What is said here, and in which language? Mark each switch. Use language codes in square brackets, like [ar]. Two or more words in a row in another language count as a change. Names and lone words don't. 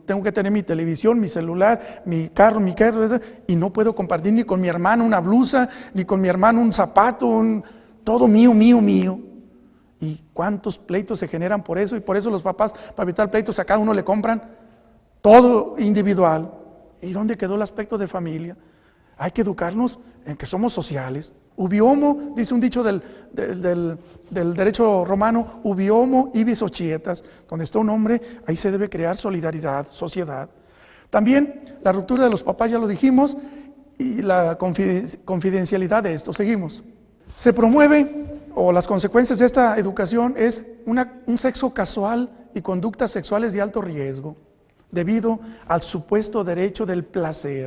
[es] Tengo que tener mi televisión, mi celular, mi carro, y no puedo compartir ni con mi hermano una blusa, ni con mi hermano un zapato, todo mío. ¿Y cuántos pleitos se generan por eso? Y por eso los papás, para evitar pleitos, a cada uno le compran todo individual. ¿Y dónde quedó el aspecto de familia? Hay que educarnos en que somos sociales. [la] Ubi homo, [es] dice un dicho del derecho romano, [la] ubi homo ibi societas. [es] Donde está un hombre, ahí se debe crear solidaridad, sociedad. También la ruptura de los papás, ya lo dijimos, y la confidencialidad de esto. Seguimos. Se promueve, o las consecuencias de esta educación es un sexo casual y conductas sexuales de alto riesgo, debido al supuesto derecho del placer.